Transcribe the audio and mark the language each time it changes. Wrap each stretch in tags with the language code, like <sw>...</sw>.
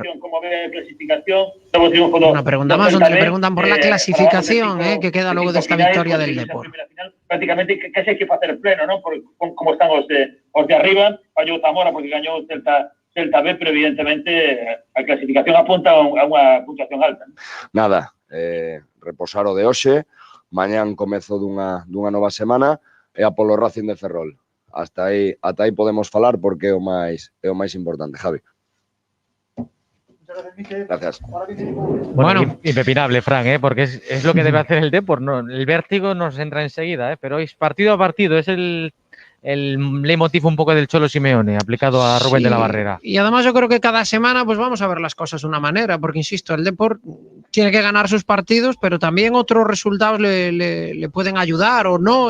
<es>clasificación, como ve a clasificación. Una pregunta más donde le preguntan por la clasificación, que queda luego de esta victoria del Depor.</es> <gl>Prácticamente casi hai que facer pleno, non? Por como están os de arriba, fallou Zamora porque gañou o Celta B, pero evidentemente a clasificación apunta a unha puntuación alta. Nada, reposar o de hoxe, mañán comezo dunha nova semana e a polo Racing de Ferrol. Ata aí podemos falar porque é o máis importante, Javi.</gl> <es>Gracias. Bueno, impepinable, Fran, porque es lo que debe hacer el Depor. ¿No? El vértigo nos entra enseguida, pero es partido a partido, es el leitmotiv un poco del Cholo Simeone aplicado a Rubén de la Barrera. Y además yo creo que cada semana pues vamos a ver las cosas de una manera, porque insisto, el Depor tiene que ganar sus partidos, pero también otros resultados le pueden ayudar o no.</es>